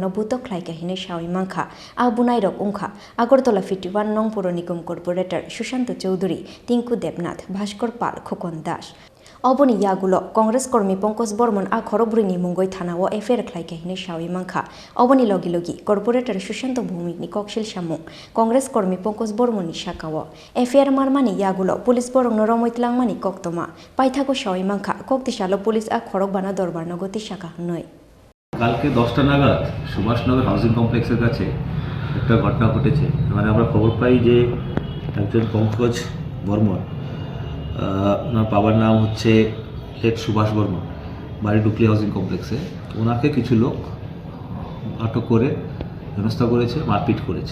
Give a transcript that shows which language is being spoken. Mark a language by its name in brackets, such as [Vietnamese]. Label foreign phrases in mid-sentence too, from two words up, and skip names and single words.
[Kok Borok] no Buto Khlai Kahine Shawi Mangkha Abunai Rok Ungkha Agartala 51 Nong Puro Nigam Corporator Shushant Chowdhury Tinku Debnath Bhaskor Pal Khokon Das Oboni Yagulo Congress Kormi Pongkos Bormon a Khorogpuri ni Mungoi Thanawo Affair Khlai Kahine Shawi Mangkha Oboni Logi Corporator Shushant Bhumik ni Kokshil Shamung Congress Kormi Pongkos Bormon ni Shakawo Affair Marmani Yagulo Police Borong no Romoitlang Mani Koktoma Paithago Shawi Mangkha Koktishalo Police a Khorogbana Dorbar Nogoti Shaka Noi [Bangla] কালকে 10টা নাগাদ সুভাষনগর হাউজিং কমপ্লেক্সের কাছে একটা ঘটনা ঘটেছে। মানে আমরা খবর পাই যে একজন পঙ্কজ বর্মন, ওনার বাবার নাম হচ্ছে লেট সুভাষ বর্মন, বাড়ি ডুকলি হাউজিং কমপ্লেক্সে। ওনাকে কিছু লোক আটক করে হেনস্থা করেছে, মারপিট করেছে।